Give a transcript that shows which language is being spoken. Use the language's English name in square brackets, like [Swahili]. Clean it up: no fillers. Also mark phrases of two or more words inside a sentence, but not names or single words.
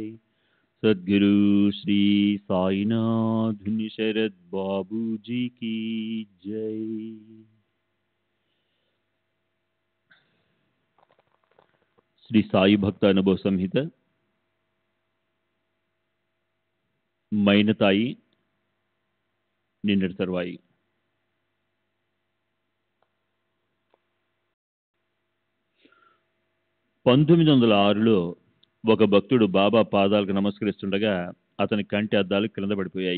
[Hindi] सद्गुरु श्री साईनाथ शरद बाबू जी की जय। [Telugu] శ్రీ సాయి భక్త అనుభవ సంహిత మైనతాయి నిన్నటి తర్వాయి 1906లో ఒక భక్తుడు బాబా పాదాలకు నమస్కరిస్తుండగా అతని కంటి అద్దాలు క్రింద పడిపోయాయి.